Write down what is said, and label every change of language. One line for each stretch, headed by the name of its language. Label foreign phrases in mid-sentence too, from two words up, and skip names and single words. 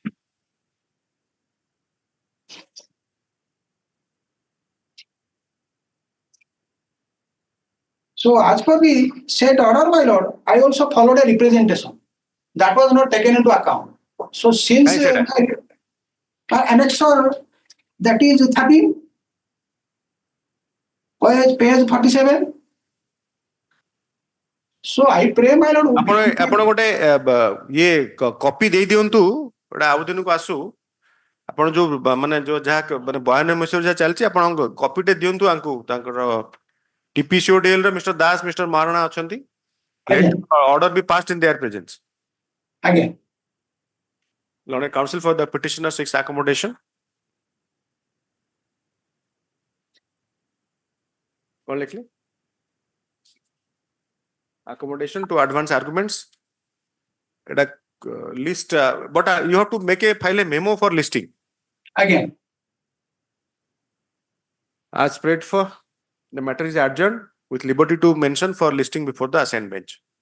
English: So as per the said order, my lord, I also followed a representation. That was not taken into account. So since annexure, that is 13, page 47. So I pray, my lord.
Odia: ଆପଣ ଗୋଟେ ଇଏ କପି ଦେଇ ଦିଅନ୍ତୁ ଗୋଟେ ଆଉ ଦିନକୁ ଆସୁ ଆପଣ ଯୋଉ ମାନେ ଯୋଉ ଯାହା ମାନେ 92 ମସିହାରେ ଯାହା ଚାଲିଛି ଆପଣ କପିଟେ ଦିଅନ୍ତୁ ଆଙ୍କୁ ତାଙ୍କର TPCODL ର ମିଷ୍ଟର ଦାସ ମିଷ୍ଟର ମହାରଣା ଅଛନ୍ତି ଅର୍ଡର ବି
English: passed in their presence.
Odia: ଆଜ୍ଞା.
English: Lord counsel for the petitioner seeks accommodation.
Odia: କଣ ଲେଖିଲେ?
English: Accommodation to advance arguments. List, but you have to make a file a memo for listing. Again. As prayed for, the matter is adjourned with liberty to mention for listing before the assigned bench.